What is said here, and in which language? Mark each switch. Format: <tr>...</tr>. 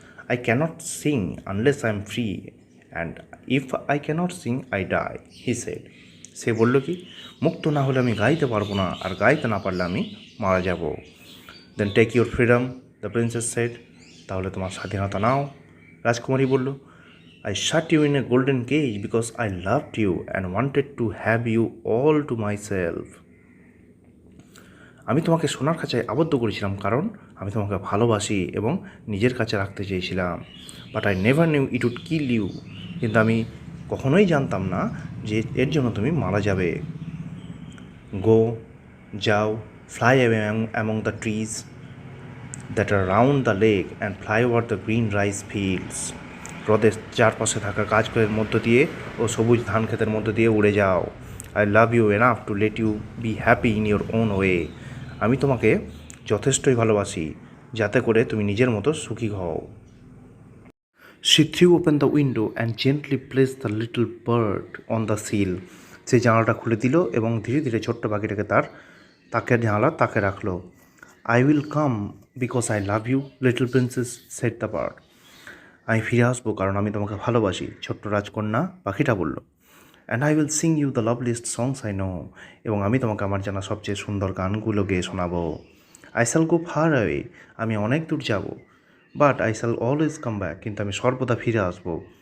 <en>I can't sing unless I am free, and if I can't sing I die, he said.</en> <bn>সে বলল কি, মুক্ত না হলে আমি গাইতে পারবো না, আর গাইতে না পারলে আমি মারা যাব।</bn> <en>Then take your freedom, the princess said.</en> <bn>তাহলে তোমার স্বাধীনতা নাও, রাজকুমারী বলল।</bn> <en>I shut you in a golden cage because I loved you and wanted to have you all to myself.</en> <bn>আমি তোমাকে সোনার খাঁচায় আবদ্ধ করেছিলাম কারণ আমি তোমাকে ভালোবাসি এবং নিজের কাছে রাখতে চেয়েছিলাম।</bn> <en>but I never knew it would kill you,</en> <bn>কিন্তু আমি কখনোই জানতাম না যে এর জন্য তুমি মারা যাবে।</bn> <en>Go, যাও, fly away among the trees that are round the lake and fly over the green rice fields.</en> <bn>হ্রদের চারপাশে থাকা গাছগুলোর মধ্য দিয়ে ও সবুজ ধান ক্ষেতের মধ্য দিয়ে উড়ে যাও।</bn> <en>I love you enough to let you be happy in your own way.</en> <bn>আমি তোমাকে যথেষ্টই ভালোবাসি যাতে করে তুমি নিজের মতো সুখী হও।</bn> <en>She threw open the window and gently placed the little bird on the sill.</en> <bn>সে জানালাটা খুলে দিল এবং ধীরে ধীরে ছোট্ট পাখিটাকে তাকের জানালার তাকে রাখলো।</bn> <en>I will come because I love you, little princess, said the bird.</en> <bn>আমি ফিরে আসবো কারণ আমি তোমাকে ভালোবাসি, ছোট্ট রাজকন্যা পাখিটা বলল।</bn> <en>and I will sing you the loveliest songs I know,</en> <bn>এবং আমি তোমাকে আমার জানা সবচেয়ে সুন্দর গানগুলো গেয়ে শোনাবো।</bn> <en>I shall go far away,</en> <bn>আমি অনেক দূর যাব।</bn> <en>but I shall always come back,</en> <bn>কিন্তু আমি সর্বদা ফিরে আসবো।</bn>